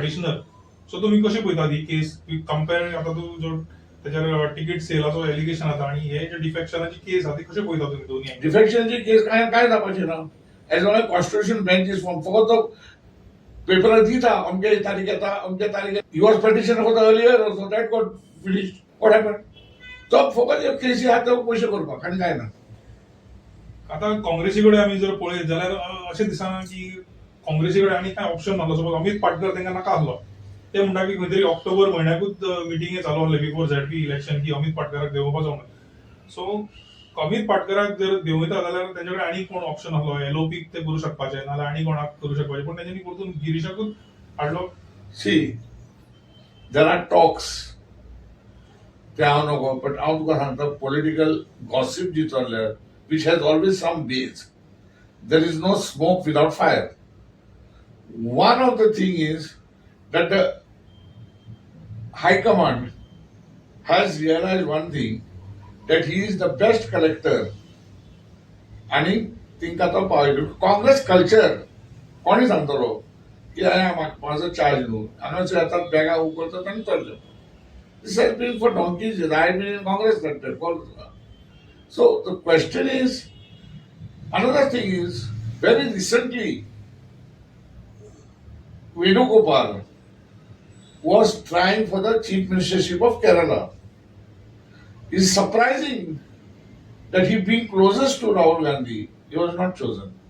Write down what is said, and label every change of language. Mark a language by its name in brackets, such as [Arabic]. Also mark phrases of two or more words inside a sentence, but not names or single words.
[Konkani] सो तुम्ही कशी पळयतात ही केस? कंपेअर आता तू जो त्याच्यावर तिकीट सेलाचो एलिगेशन आता आणि हे जे डिफेक्शनाची केस आहा ती कशें पळयता तुमी दोन्ही angle? डिफेक्शनची केस काय जावपाची ना [English] as long as constitution bench is form [Konkani] फकत तो पेपरार दिता अमके तारीख येता अमके तारीख [English] he was petition for the earlier also that got finish what happen [Konkani] तो फकत केसी आहा तो पयशे करपाक आनी काय ना. आता काँग्रेसी कडेन आमी जर पळयत जाल्यार अशें दिसना की काँग्रेसी कडेन आनी कांय ऑप्शन नासलो. सपोज अमित पाटकर तांकां नाका आसलो ते म्हणटा की खंय तरी ऑक्टोबर म्हयन्याकूच मिटिंगे चालू आसले [English] before ZP election [Konkani] की अमित पाटकराक देंवोवपाचो म्हणून. सो अमित पाटकराक जर देंवयता जाल्यार तेंचे कडेन आनी कोण ऑप्शन आसलो एलओपी ते करूं शकपाचे नाल्यार आनी कोणाक करूं शकपाचे पूण तेंच्यांनी परतून गिरीशाकूच हाडलो. [English] see there are talks [Konkani] ते हांव नको बट हांव तुका सांगता [English] political gossip [Konkani] जी चल्ल्या [English] which has always some base. There is no smoke without fire. One of the thing is that the High Command has realized one thing, that he is the best collector. [Konkani] आणि तिंका तो पावयलो काँग्रेस कल्चर कोणी सांगतलो की माझो चार्ज न्हू हांगासर येतात बॅगा उखलतात आनी चल्ले. [English] this has been for donkeys I been in Congress culture. So the question is, another thing is, very recently, Venugopal was trying for the chief ministership of Kerala. It's surprising that he being closest to Rahul Gandhi, he was not chosen.